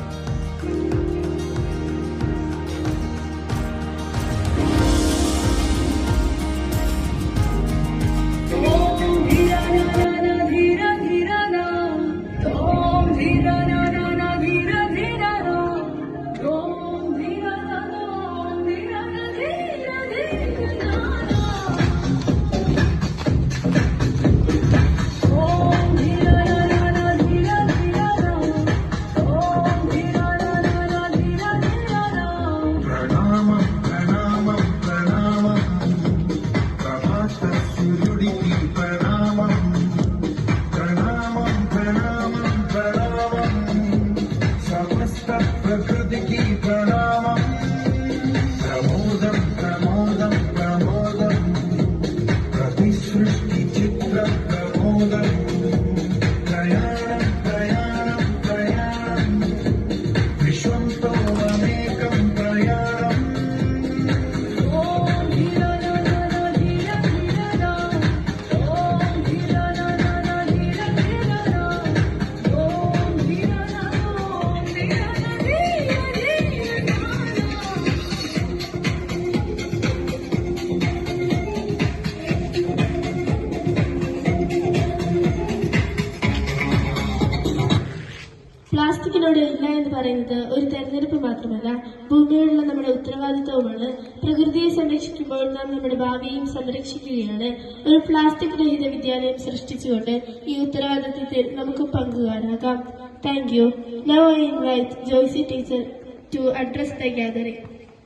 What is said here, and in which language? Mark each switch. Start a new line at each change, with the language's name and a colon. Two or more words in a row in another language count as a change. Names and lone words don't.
Malayalam: ओम धीरा ना ना ना धीरा धीरा ना ओम धीरा ना ना ना धीरा धीरा ना ओम धीरा ना ना ओम धीरा ना धीरा धीरा ना ओम धीरा ना ना ना धीरा धीरा ना ओम धीरा ना ना ना धीरा धीरा ना പ്രണാമം പ്രണാമം പ്രണാമം പ്രഭാത സൂര്യുടിക്ക് പ്രണാമം പ്രണാമം പ്രണാമം പ്രണാമം സമസ്ത പ്രകൃതിക്ക് പ്രണാമം പ്രമോദം പ്രമോദം പ്രമോദം പ്രതിസൃഷ്ടി ചിത്ര പ്രമോദം പ്രയാണം പ്രയാണം പ്രയാണം വിശ്വം തോമേകം പ്രയാണം ओम धीरा ना ना ना धीरा धीरा ना ओम धीरा ना ना ना धीरा धीरा ना ओम धीरा ना ओम धीरा ना धीरा धीरा ना പ്ലാസ്റ്റിക്കിനോട് ഇല്ല എന്ന് പറയുന്നത് ഒരു തെരഞ്ഞെടുപ്പ് മാത്രമല്ല, ഭൂമിയോടുള്ള നമ്മുടെ ഉത്തരവാദിത്വവുമാണ്. പ്രകൃതിയെ സംരക്ഷിക്കുമ്പോൾ നാം നമ്മുടെ ഭാവിയും സംരക്ഷിക്കുകയാണ്. ഒരു പ്ലാസ്റ്റിക് രഹിത വിദ്യാലയം സൃഷ്ടിച്ചുകൊണ്ട് ഈ ഉത്തരവാദിത്വത്തിൽ നമുക്ക് പങ്കുകാരാകാം.
English: Thank you. Now I invite Joyce teacher to address the gathering.